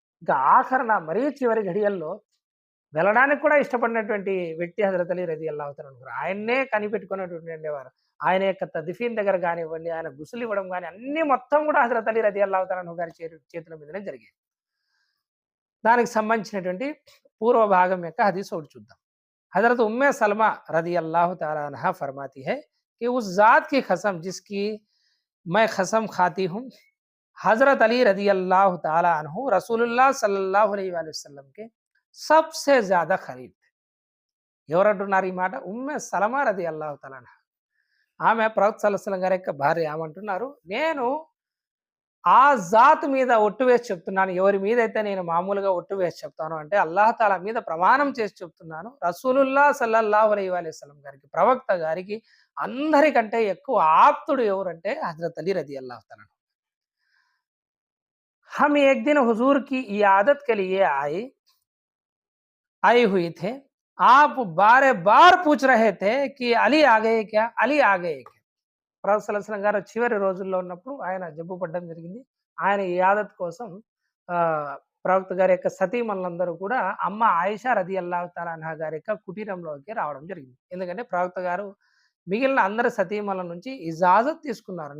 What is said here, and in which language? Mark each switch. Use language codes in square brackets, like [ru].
[te] ఇంకా ఆఖరన మరీ చివరి ఘడియల్లో వెళ్ళడానికి కూడా ఇష్టపడినటువంటి వ్యక్తి హజరత్ అలీ రదియల్లాహు తఆలా అన్హు. ఆయన్నే కనిపెట్టుకునేటువంటి ఉండేవారు. ఆయన యొక్క తద్ఫీన్ దగ్గర గానివ్వండి, ఆయన గుసులు ఇవ్వడం గాని అన్నీ మొత్తం కూడా హజరత్ అలీ రదియల్లాహు తఆలా అన్హు గారి చేతుల మీదనే జరిగాయి. దానికి సంబంధించినటువంటి పూర్వ భాగం యొక్క హదీస్ ఒకటి చూద్దాం. [hi] हज़रत उम्मे सलमा रज़ी अल्लाह तआला अन्हा फरमाती है कि उस ज़ात की कसम जिसकी मैं कसम खाती हूँ, हज़रत अली रज़ी अल्लाह तआला अन्हु रसूलुल्लाह सल्लल्लाहु अलैहि वसल्लम के सबसे ज़्यादा खरीब थे. [te] ఎవరంటున్నారు ఈ మాట? ఉమ్మె సలమా రదియల్లాహు తఆలా అన్హా. ఆమె ప్రవక్త సల్లల్లాహు అలైహి వసల్లం గారి యొక్క భార్య. ఆమంటున్నారు, నేను ఆ జాత్ మీద ఒట్టు వేసి చెప్తున్నాను. ఎవరి మీదైతే నేను మామూలుగా ఒట్టు వేసి చెప్తానో అంటే అల్లాహ్ తాలా మీద ప్రమాణం చేసి చెప్తున్నాను. రసూలుల్లాహ్ సల్లల్లాహు అలైహి వసల్లం గారికి, ప్రవక్త గారికి అందరికంటే ఎక్కువ ఆప్తుడు ఎవరంటే హజరత్ అలీ రదియల్లాహు తఆలా. [hi] हम एक दिन हुजूर की इयादत के लिए आए हुए थे. आप बारे बार पूछ रहे थे कि अली आ गए क्या, अली आ गए क्या. [te] ప్రవక్త సల్లల్లాహు అలైహి వసల్లం గారు చివరి రోజుల్లో ఉన్నప్పుడు ఆయన జబ్బు పడడం జరిగింది. ఆయన ఇయాదత్ కోసం ప్రవక్త గారి యొక్క సతీమణులందరూ కూడా అమ్మ ఆయిషా రదియల్లాహు తఆలా అన్హా గారి యొక్క కుటీరంలోకి రావడం జరిగింది. ఎందుకంటే ప్రవక్త గారు మిగిలిన అందరి సతీమణుల నుంచి ఇజాజత్ తీసుకున్నారు.